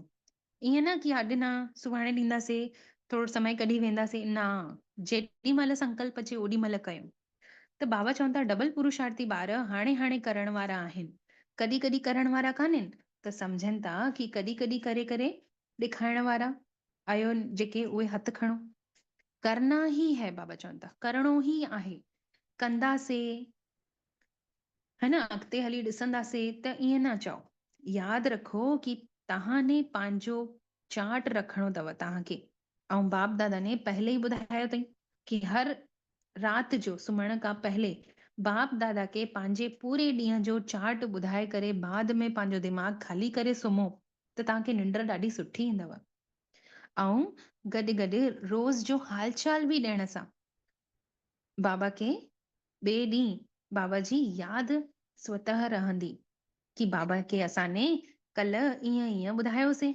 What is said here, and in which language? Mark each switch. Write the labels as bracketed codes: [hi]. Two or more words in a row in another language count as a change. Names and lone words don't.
[sd] ईअं न कि अॼु न सुभाणे ॾींदासीं, थोरो समय कढी वेंदासीं, न, जेॾी महिल संकल्प अचे ओॾी महिल कयूं। त बाबा चवनि था डबल पुरुषार्थी ॿार हाणे हाणे करण वारा आहिनि, कॾहिं कॾहिं करण वारा कान्हनि, त सम्झनि था कि कॾहिं कॾहिं करे करे ॾेखारण वारा आयो, जेके उहे हथु खणो। [hi] करना ही है, [sd] बाबा चवनि था करणो ही आहे, कंदासीं, है न, अॻिते हली ॾिसंदासीं त ईअं न चओ। यादि रखो कि तव्हां ने पंहिंजो चार्ट रखणो अथव तव्हांखे। ऐं बाप दादा ने पहले ई ॿुधायो अथई कि हर राति जो सुम्हण खां पहले बाप दादा खे पंहिंजे पूरे ॾींहं जो चार्ट ॿुधाए करे बाद में पंहिंजो दिमाग़ ख़ाली करे सुम्हो त तव्हांखे निंड ॾाढी सुठी ईंदव। ऐं गॾु गॾु रोज़ जो हालचाल बि ॾियण सां बाबा खे ॿिए ॾींहुं बाबा जी यादि स्वतः रहंदी कि बाबा खे असां ने कल्ह ईअं ईअं ॿुधायोसीं।